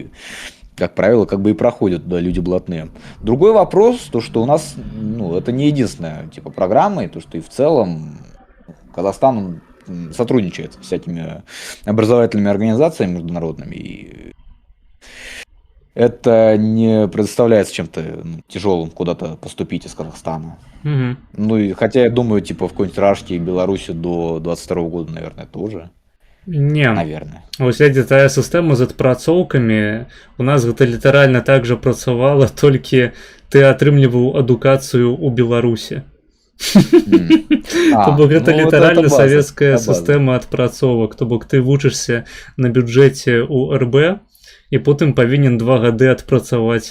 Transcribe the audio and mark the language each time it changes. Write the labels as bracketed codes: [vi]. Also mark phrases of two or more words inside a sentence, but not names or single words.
[ru] как правило, как бы и проходят туда люди блатные. Другой вопрос, то что у нас, ну, это не единственная типа программа, и то, что и в целом Казахстан сотрудничает с всякими образовательными организациями международными, и это не представляется чем-то тяжелым куда-то поступить из Казахстана. Мгм. Ну и хотя я думаю, типа в какой-нибудь Рашке и Беларуси до 22 года, наверное, тоже. Не. Наверное. [be] Вось глядзі тая сістэма з адпрацоўкамі у нас гэта літаральна так жа працавала, толькі ты атрымліваў адукацыю ў Беларусі. То бок гэта [ru] ну вот [be] літаральна [ru] это база, [be] савецкая [ru] это база. [be] сістэма адпрацовак, то бок ты вучышся на бюджэце ў РБ і потым павінен 2 гады адпрацаваць.